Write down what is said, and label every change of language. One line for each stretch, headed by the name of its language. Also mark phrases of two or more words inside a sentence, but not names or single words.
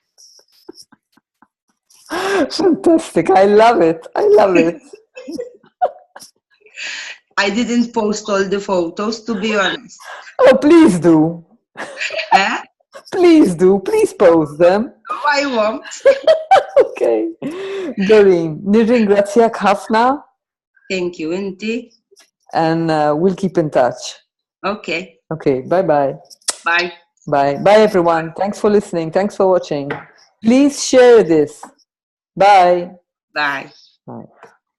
English: fantastic. I love it. I love it. I didn't post all the photos, to be honest. Oh, please do. Eh? Please do. Please post them. I won't. Okay.
Maltese: Doreen, nirringrazzjak ħafna.
English: Thank you, Inti. And we'll keep in touch. Okay. Okay, bye-bye. Bye. Bye. Bye, everyone. Thanks for listening. Thanks for watching. Please share this. Bye. Bye. Bye.